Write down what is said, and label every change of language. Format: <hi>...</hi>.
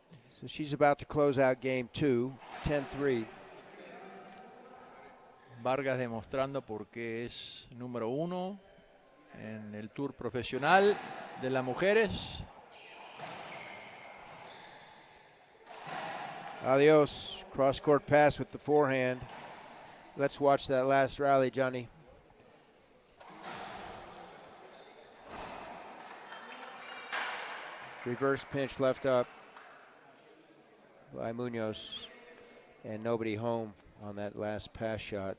<en>So she's about to close out game 2, 10-3.</en> <es>Vargas demostrando por qué es número 1 en el Tour profesional de las mujeres.</es> <en>Adios, cross-court pass with the forehand. Let's watch that last rally, Johnny. Reverse pinch left up by Munoz, and nobody home on that last pass shot.</en>